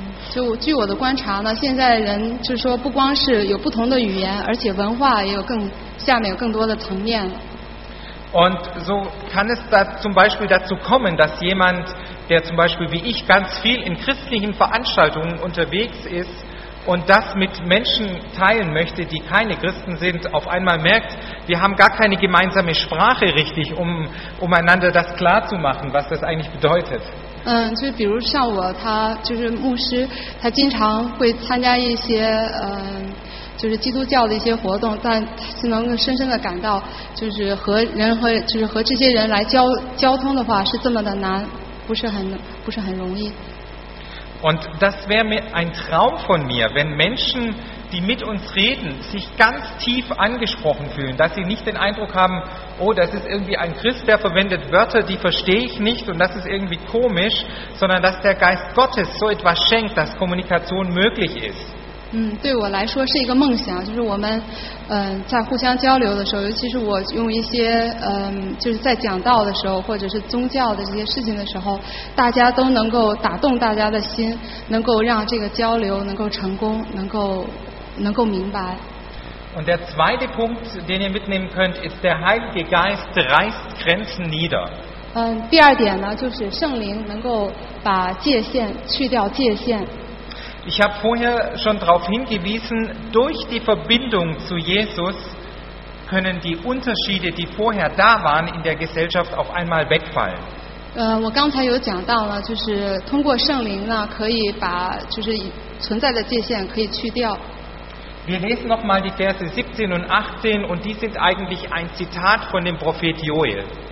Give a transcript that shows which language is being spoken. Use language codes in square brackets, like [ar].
[zh] 就据我的观察呢，现在人就是说不光是有不同的语言，而且文化也有更下面有更多的层面。 [de] Und so kann es da zum Beispiel dazu kommen, dass jemand, der zum Beispiel wie ich ganz viel in christlichen Veranstaltungen unterwegs ist, und das mit Menschen teilen möchte, die keine Christen sind, auf einmal merkt, wir haben gar keine gemeinsame Sprache richtig, um einander das klar zu machen, was das eigentlich bedeutet. [zh] 就比如像我，他就是牧师，他经常会参加一些就是基督教的一些活动，但是能深深的感到，就是和人和就是和这些人来交通的话，是这么的难，不是很容易。 [de] Und das wäre mir ein Traum von mir, wenn Menschen, die mit uns reden, sich ganz tief angesprochen fühlen, dass sie nicht den Eindruck haben, oh, das ist irgendwie ein Christ, der verwendet Wörter, die verstehe ich nicht und das ist irgendwie komisch, sondern dass der Geist Gottes so etwas schenkt, dass Kommunikation möglich ist. [zh] 对我来说是一个梦想，就是我们在互相交流的时候，尤其是我用一些就是在讲道的时候或者是宗教的这些事情的时候，大家都能够打动大家的心，能够让这个交流能够成功，能够明白。 [de] Und der zweite Punkt, den ihr mitnehmen könnt, ist der Heilige Geist reißt Grenzen nieder. [zh] 第二点呢，就是圣灵能够把界限去掉界限。 [de] Ich habe vorher schon darauf hingewiesen, durch die Verbindung zu Jesus können die Unterschiede, die vorher da waren, in der Gesellschaft auf einmal wegfallen. [zh] 我刚才有讲到了，就是通过圣灵呢，可以把就是存在的界限可以去掉。 [de] Wir lesen noch mal die Verse 17 und 18 und die sind eigentlich ein Zitat von dem Prophet Joel.